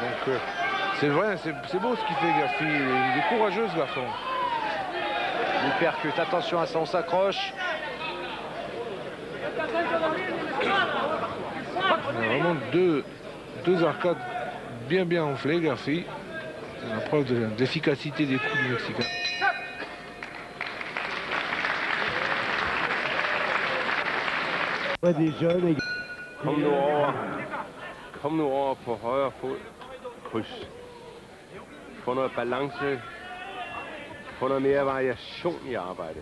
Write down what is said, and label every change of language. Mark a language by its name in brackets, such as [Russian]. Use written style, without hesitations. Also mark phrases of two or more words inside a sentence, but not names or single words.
[French] Donc c'est vrai, c'est beau ce qu'il fait Gerfi, il est courageux ce garçon. percute. Attention à ça, on s'accroche. Vraiment deux arcades bien enflées, Garfi. C'est la preuve de l'efficacité des coups du Mexicain. [Danish] Kom nu over på højre fod. Kryds. Få noget balance. Få noget mere variation i arbejdet.